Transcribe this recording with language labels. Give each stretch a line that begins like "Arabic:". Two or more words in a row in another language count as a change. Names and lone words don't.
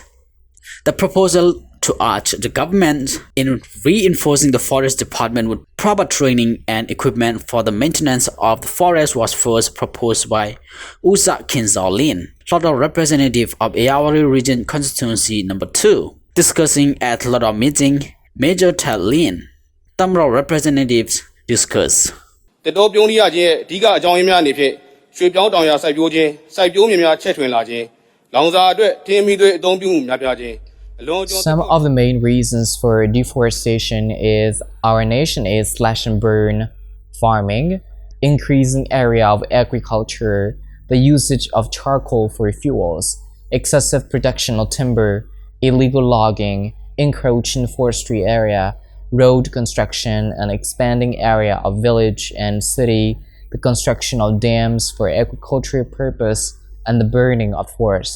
English: The proposal to urge the government in reinforcing the forest department with proper training and equipment for the maintenance of the forest was first proposed by Usa Kinzolin, Loto representative of Ayawari Region Constituency No. 2. Discussing at Loto meeting, Major Ted Lin, Tamro representatives discussed.
Burmese: တတော်ပြုံးရခြင်းအဓိကအကြောင်းရင်းများအနေဖြင့်ရွှေပြောင်းတောင်ယာစိုက်ပျိုးခြင်းစိုက်ပျိုးမြေများချဲ့ထွင်လာခြင်းလောင်စာအတွက်ထင်းမီသွေးအသုံးပြုမှုများပြားခြင်း
English: Some of the main reasons for deforestation is our nation is slash and burn farming, increasing area of agriculture, the usage of charcoal for fuels, excessive production of timber, illegal logging, encroaching forestry area, road construction and expanding area of village and city, the construction of dams for agricultural purpose, and the burning of forest.